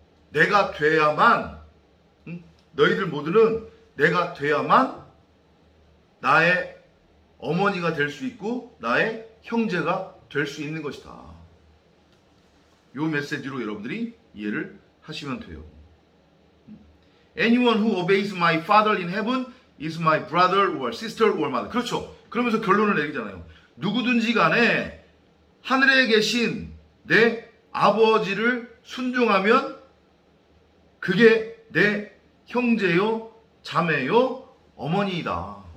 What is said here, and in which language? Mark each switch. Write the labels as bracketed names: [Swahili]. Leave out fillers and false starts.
[Korean] 내가 돼야만, 너희들 모두는 내가 돼야만 나의 어머니가 될 수 있고 나의 형제가 될 수 있는 것이다. 이 메시지로 여러분들이 이해를 하시면 돼요. [English] Anyone who obeys my father in heaven is my brother or sister or mother. [Korean] 그렇죠. 그러면서 결론을 내리잖아요. 누구든지 간에 하늘에 계신 내 아버지를 순종하면 그게 내 형제요, 자매요, 어머니이다.